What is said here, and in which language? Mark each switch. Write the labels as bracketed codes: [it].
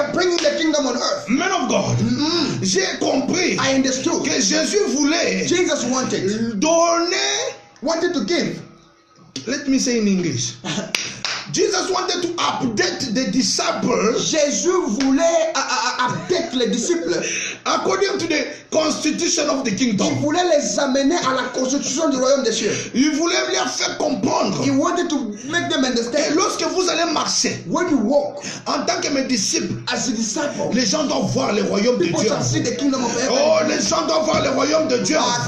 [en] are bringing the kingdom on earth. Man of God, [fr] j'ai compris [en] I understood. [fr] que Jésus voulait [en] Jesus wanted to give. Let me say in English. Jesus wanted to update the disciples [fr] Jésus voulait update les disciples. [en] according to the constitution of the [fr] Il [en] kingdom. [fr] voulait les amener à la constitution du royaume des cieux. Il voulait leur faire comprendre. [en] He wanted to make them [fr] Et [en] understand. [fr] lorsque vous allez marcher [en] When you walk [fr] en tant que mes disciples, [en] as a disciple, [fr] les gens doivent voir le royaume de [en] people [fr] Dieu. [en] shall see the kingdom of heaven. [fr] Oh, les gens doivent voir le royaume de Dieu.